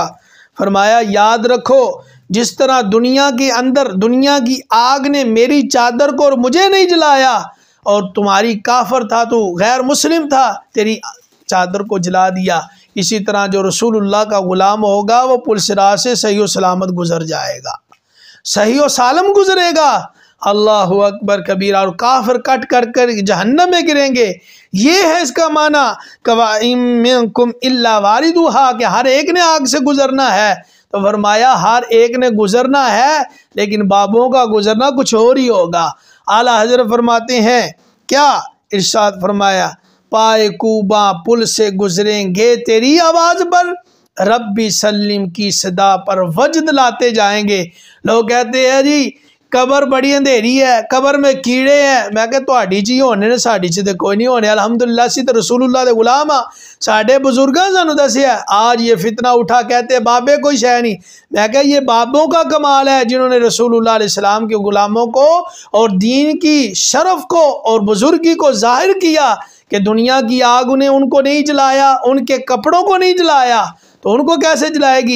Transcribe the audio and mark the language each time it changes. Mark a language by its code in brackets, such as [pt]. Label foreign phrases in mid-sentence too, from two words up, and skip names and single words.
[ur] فرمایا یاد رکھو جس طرح دنیا کے اندر دنیا کی آگ نے میری چادر کو اور مجھے نہیں جلایا، اور تمہاری کافر تھا تو غیر مسلم تھا تیری چادر کو جلا دیا، اسی طرح جو رسول اللہ کا غلام ہوگا وہ پل صراط سے صحیح و سلامت گزر جائے گا، صحیح و سالم گزرے گا۔ [ar] اللہ اکبر کبیرہ۔ [ur] اور کافر کٹ کر جہنم میں گریں گے۔ [ar] یہ ہے اس کا معنی وَإِن مِّنكُمْ إِلَّا وَارِدُهَا، [ur] کہ ہر ایک نے آگ سے گزرنا ہے۔ تو فرمایا ہر ایک نے گزرنا ہے لیکن بابوں کا گزرنا کچھ اور ہی ہوگا۔ اعلیٰ حضرت فرماتے ہیں کیا ارشاد فرمایا، پائے کوباں پل سے گزریں گے تیری آواز پر، [ar] ربی سلم [ur] کی صدا پر وجد لاتے جائیں گے۔ لوگ کہتے ہیں جی قبر بڑی اندھیری ہے، قبر میں کیڑے ہیں۔ [pa] میں کہ تہاڈی چ ہی ہونے نے، ساڈی چ تے کوئی نہیں ہونے۔ الحمدللہ اسی تے رسول اللہ دے غلام ہاں، ساڈے بزرگاں سانوں دسیا۔ [ur] آج یہ فتنہ اٹھا کہتے بابے کوئی شے نہیں۔ میں کہ یہ بابوں کا کمال ہے جنہوں نے رسول اللہ علیہ السلام کے غلاموں کو اور دین کی شرف کو اور بزرگی کو ظاہر کیا کہ دنیا کی آگ نے ان کو نہیں جلایا، ان کے کپڑوں کو نہیں جلایا تو ان کو کیسے جلائے گی۔